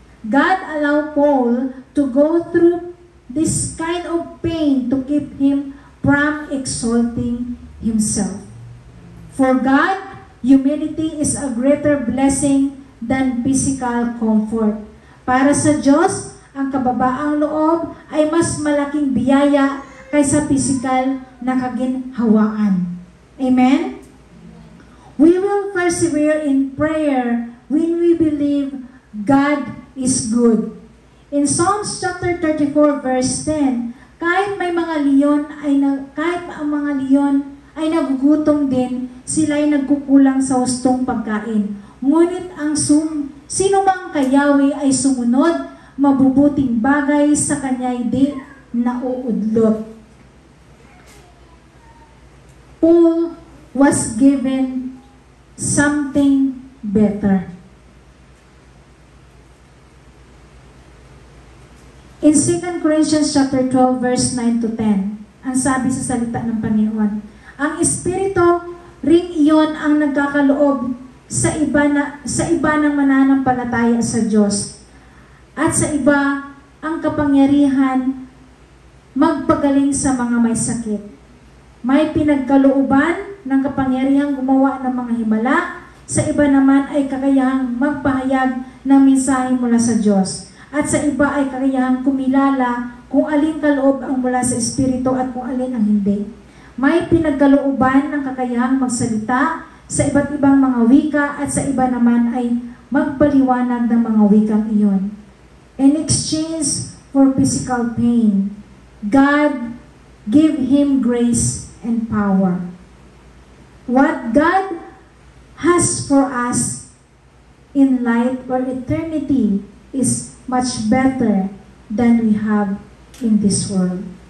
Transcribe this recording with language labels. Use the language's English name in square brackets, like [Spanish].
[English] God allowed Paul to go through this kind of pain to keep him from exalting himself. For God, humility is a greater blessing than physical comfort. [Filipino] Para sa Diyos, ang kababaang loob ay mas malaking biyaya kaysa physical na kaginhawaan. [English] Amen? We will persevere in prayer when we believe God is good. In Psalms chapter 34 verse 10, [Filipino] kahit ang mga leon ay nagugutom din, sila ay nagkukulang sa hustong pagkain. Ngunit ang sino mang kayawi ay sumunod, mabubuting bagay sa kanya di nauudlot. [English] Paul was given something better. In 2 Corinthians chapter 12 verse 9 to 10, [Filipino] ang sabi sa salita ng Panginoon, ang Espiritu ring iyon ang nagkakaloob sa iba ng mananampalataya sa Diyos. At sa iba, ang kapangyarihan magpagaling sa mga may sakit. May pinagkalooban ng kapangyarihang gumawa ng mga himala, sa iba naman ay kakayahang magpahayag ng mensahe mula sa Diyos. At sa iba ay kakayahang kumilala kung alin kaloob ang mula sa Espiritu at kung alin ang hindi. May pinagkalooban ng kakayahang magsalita sa iba't ibang mga wika at sa iba naman ay magpaliwanag ng mga wikang iyon. [English] In exchange for physical pain, God give him grace and power. What God has for us in light or eternity is much better than we have in this world.